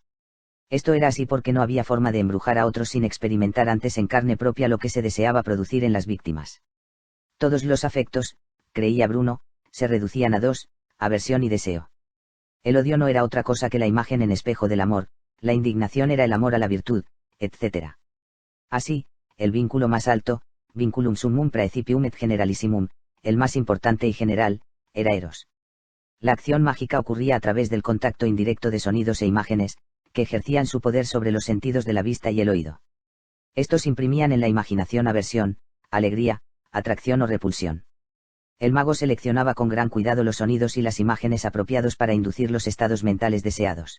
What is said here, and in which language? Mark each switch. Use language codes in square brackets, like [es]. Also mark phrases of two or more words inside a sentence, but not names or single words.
[es] Esto era así porque no había forma de embrujar a otros sin experimentar antes en carne propia lo que se deseaba producir en las víctimas. Todos los afectos, creía Bruno, se reducían a dos: aversión y deseo. El odio no era otra cosa que la imagen en espejo del amor, la indignación era el amor a la virtud, etc. Así, el vínculo más alto, [la] vinculum summum praecipium et generalissimum, [es] el más importante y general, era Eros. La acción mágica ocurría a través del contacto indirecto de sonidos e imágenes, que ejercían su poder sobre los sentidos de la vista y el oído. Estos imprimían en la imaginación aversión, alegría, atracción o repulsión. El mago seleccionaba con gran cuidado los sonidos y las imágenes apropiados para inducir los estados mentales deseados.